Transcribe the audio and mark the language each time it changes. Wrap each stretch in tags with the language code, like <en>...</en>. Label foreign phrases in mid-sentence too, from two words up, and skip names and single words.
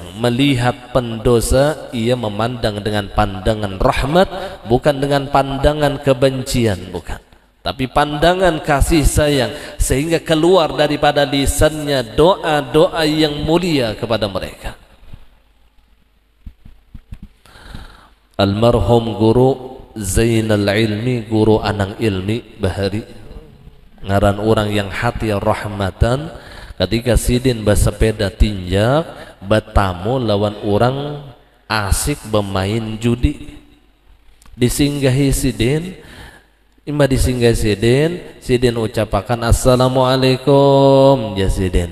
<id>Melihat pendosa, ia memandang dengan pandangan rahmat, bukan dengan pandangan kebencian, bukan, tapi pandangan kasih sayang, sehingga keluar daripada lisannya doa-doa yang mulia kepada mereka. Almarhum guru Zainal Ilmi,</id> <bjn>guru Anang Ilmi Bahari, ngaran orang yang hati rahmatan, ketika sidin bersepeda tinjak bertamu lawan orang asik bermain judi, disinggahi sidin, imba disinggahi sidin ucapakan assalamualaikum ya sidin.</bjn>